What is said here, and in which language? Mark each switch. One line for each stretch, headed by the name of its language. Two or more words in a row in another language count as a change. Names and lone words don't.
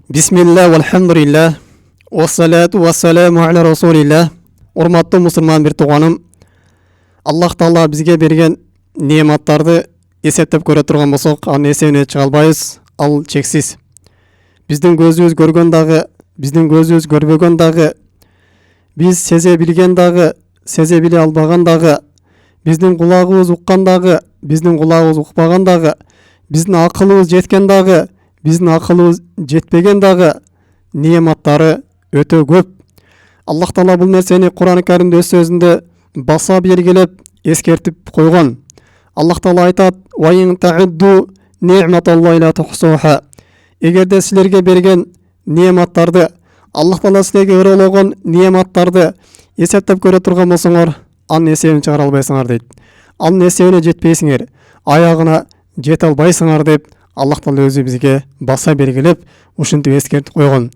Arabic: بسم الله، والحمد لله، والصلاة والسلام على رسول الله.
Kyrgyz: Урматтуу мусулман бир тууганым, Аллах Таала бизге берген неаматтарды эсептеп көрө турган болсок, анын эсебине чыга албайбыз. Ал чексиз. Биздин көзүбүз көргөн дагы, биздин көзүбүз көрбөгөн дагы, биз сезе билген дагы, сезе биле албаган дагы, биздин кулагыбыз уккан дагы, биздин кулагыбыз укпаган дагы, биздин акылыбыз жеткен дагы, биздин акылыбыз жетпеген дагы неаматтары өтө көп. Аллах Таала бул нерсени Кур'ан Каримде өз сөзүндө баса белгилеп эскертип койгон. Аллах Таала айтат:
Arabic: "وإن تعدوا نعمة الله لا تحصوها."
Kyrgyz: Эгерде силерге берген неаматтарды, Аллах Таала силерге ырологон неаматтарды эсептеп көрө турган болсоңор, анын эсебин чыгара албайсыңар дейт. Анын эсебине жетпейсиңер, аягына жете албайсыңар деп Аллах Таала өзү бизге баса белгилеп, ушинтип эскертип койгон.